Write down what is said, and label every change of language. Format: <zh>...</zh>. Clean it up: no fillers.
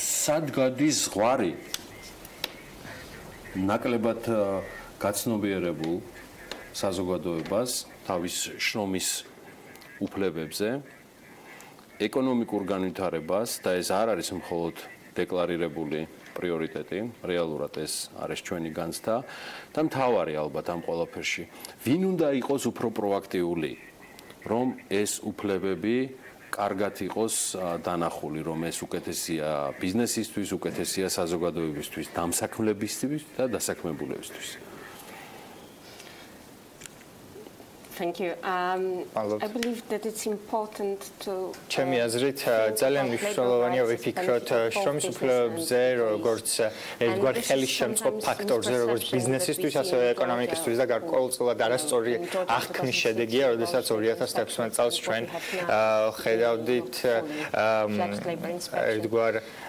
<ka>სად გადის ზღვარი ნაკლებად გაცნობიერებულ საზოგადოებას თავის შრომის უფლებებზე, ეკონომიკურ განვითარებას და ეს არ არის მხოლოდ დეკლარირებული პრიორიტეტი, რეალურად ეს არის ჩვენი განცდა და მთავარი ალბათ ამ ყველაფერში. ვინ უნდა იყოს უფრო პროაქტიული, რომ ეს უფლებები კარგად იყოს დანახული, რომ ეს უკეთესია ბიზნესისთვის, უკეთესია საზოგადოებისთვის, დამსაქმებლებისთვის და დასაქმებულებისთვის.</ka> <en>Thank you. I believe that it's important to</en> <ka>ჩემი აზრით ძალიან მნიშვნელოვანია ვიფიქროთ შრომის უფლებებზე როგორც ერთგვარ ხელისშემწყობ ფაქტორზე როგორც ბიზნესისთვის ასევე ეკონომიკისთვის და გარკვეულწილად არასწორი აღქმის შედეგია როდესაც 2016 წელს ჩვენ ხედავდით ერთგვარ</ka>